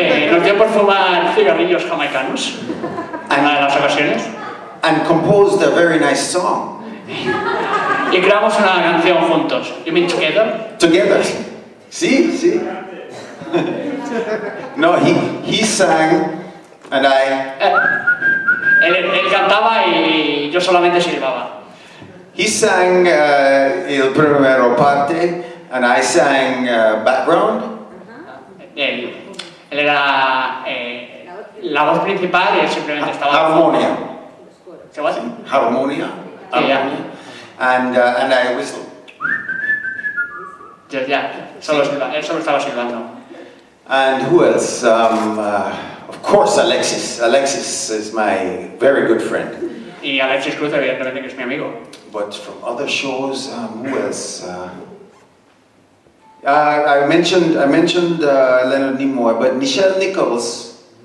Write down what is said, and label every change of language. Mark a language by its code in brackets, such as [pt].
[es] Nos dio por fumar cigarrillos jamaicanos en una de las ocasiones. [en] And composed a very nice song. [es] Y creamos una canción juntos. [en] You mean together? Together. See? See? No, he sang and [es] Él cantaba y yo solamente silbaba. [en] He sang [es] el primero parte [en] and I sang background. [es] Él era la voz principal y él simplemente estaba... Harmonia. ¿Qué was? Harmonia. [en] Yeah. And I whistled. [es] Él solo estaba silbando. [en] And who else? Of course, Alexis. Alexis is my very good friend. [es] Y Alexis Cruz, evidentemente, que es mi amigo. [en] But from other shows, who else? I mentioned Leonard Nimoy, but Nichelle Nichols.